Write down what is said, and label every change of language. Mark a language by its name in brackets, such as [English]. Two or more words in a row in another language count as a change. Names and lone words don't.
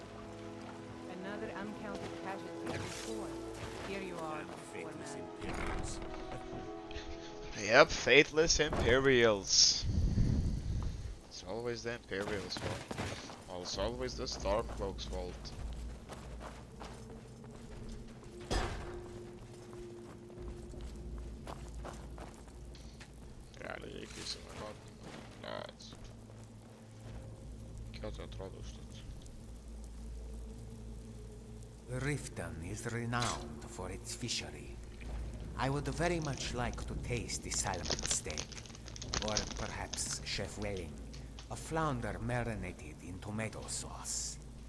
[English] Another uncounted casualty before. Here you are, poor man. Yep, faithless Imperials. It's always the Imperials' fault. Well, it's always the Stormcloak's fault. [Lithuanian] Realiai, jeigu įsivaizduotum, blėt. Kiek tai atrodo užtat? [English] Riften is renowned for its fishery. I would very much like to taste the salmon steak. Or perhaps, Chef Welling, a flounder marinated in tomato sauce.